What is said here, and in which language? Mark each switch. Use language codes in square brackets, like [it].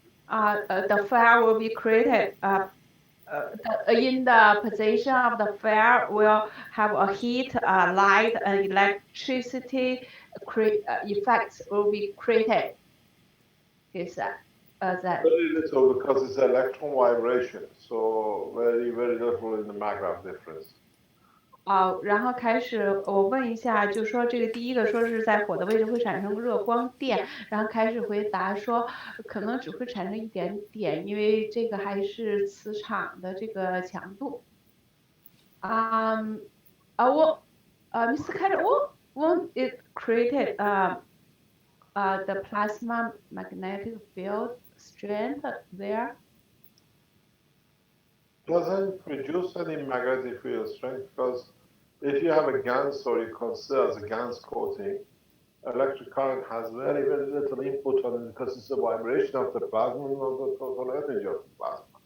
[en] The fire will be created. In the position of the fire will have a heat, light, and electricity effects will be created. Is that very little because it's electron vibration, so very little in the magnitude difference. [zh] 然后开始我问一下，就说这个第一个说是在火的位置会产生热光电，然后开始回答说可能只会产生一点点，因为这个还是磁场的这个强度。 [en] Mr. Carter, won't it created the plasma magnetic field strength there? Doesn't produce any magnetic field strength because if you have a GaNs or you consider as a GaNs coating, electric current has very little input on it because it's a vibration of the plasma, not the total energy of the plasma.